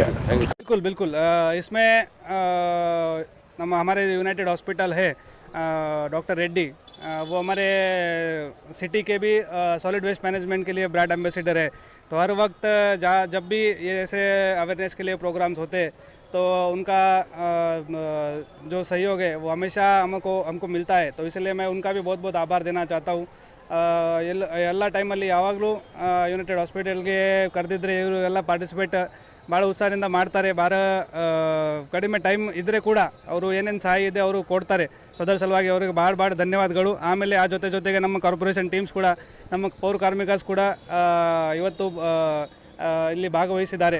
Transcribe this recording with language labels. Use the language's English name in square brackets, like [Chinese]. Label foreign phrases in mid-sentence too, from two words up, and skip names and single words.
[Hindi] बिल्कुल बिल्कुल इसमें हमारे यूनाइटेड हॉस्पिटल है डॉक्टर रेड्डी, वो हमारे सिटी के भी [English] solid waste management [Hindi] के लिए [English] brand ambassador [Hindi] है। तो हर वक्त जब भी ये ऐसे अवेयरनेस के लिए प्रोग्राम्स होते तो उनका जो सहयोग है वो हमेशा हमको मिलता है। तो इसलिए मैं उनका भी बहुत बहुत आभार देना चाहता हूँ। [Kannada] ಎಲ್ಲ ಟೈಮಲ್ಲಿ ಯಾವಾಗಲೂ ಯುನೈಟೆಡ್ ಹಾಸ್ಪಿಟಲ್ಗೆ ಕರೆದಿದ್ರೆ ಇವರು ಎಲ್ಲ ಪಾರ್ಟಿಸಿಪೇಟ್ ಭಾಳ ಉತ್ಸಾಹದಿಂದ ಮಾಡ್ತಾರೆ. ಕಡಿಮೆ ಟೈಮ್ ಇದ್ದರೆ ಕೂಡ ಅವರು ಏನೇನು ಸಹಾಯ ಇದೆ ಅವರು ಕೊಡ್ತಾರೆ. ಸೊ ಅದರ ಸಲುವಾಗಿ ಅವರಿಗೆ ಭಾಳ ಧನ್ಯವಾದಗಳು. ಆಮೇಲೆ ಆ ಜೊತೆಗೆ ನಮ್ಮ [English] corporation teams [Kannada] ಕೂಡ, ನಮ್ಮ ಪೌರ ಕಾರ್ಮಿಕಸ್ ಕೂಡ ಇವತ್ತು ಇಲ್ಲಿ ಭಾಗವಹಿಸಿದ್ದಾರೆ.